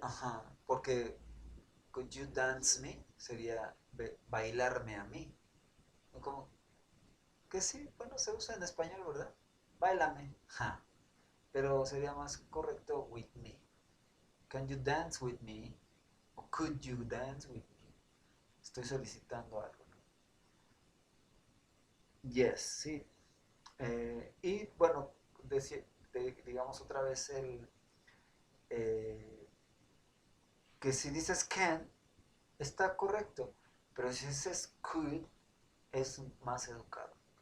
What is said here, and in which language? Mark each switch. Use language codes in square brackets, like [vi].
[es] Ajá, porque [en] could you dance me [es] sería bailarme a mí. Como que sí, bueno, se usa en español, ¿verdad? Báilame. Ja. Pero sería más correcto [en] with me. Can you dance with me? O could you dance with me? [es] Estoy solicitando algo, ¿no? Yes, sí. Y bueno, digamos otra vez eh, que si dices can, está correcto, pero si dices could, es más educado.